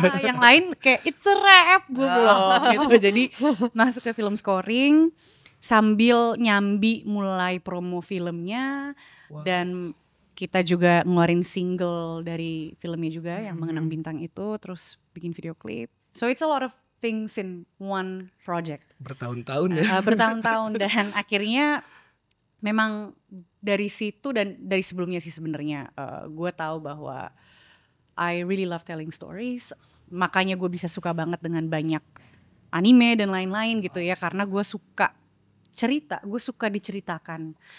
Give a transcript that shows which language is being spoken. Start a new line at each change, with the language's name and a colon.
Indonesian: Yang lain kayak
English: it's a wrap,
Indonesian: gue belum gitu. Jadi masuk ke film scoring sambil nyambi mulai promo filmnya. Dan kita juga ngeluarin single dari filmnya juga yang Mengenang Bintang itu, terus bikin video klip.
English: So it's a lot of things in one project.
Indonesian: Bertahun-tahun ya. Bertahun-tahun dan akhirnya memang dari situ dan dari sebelumnya sih sebenarnya gue tahu bahwa
English: I really love telling stories,
Indonesian: makanya gue bisa suka banget dengan banyak anime dan lain-lain gitu ya, karena gue suka cerita, gue suka diceritakan.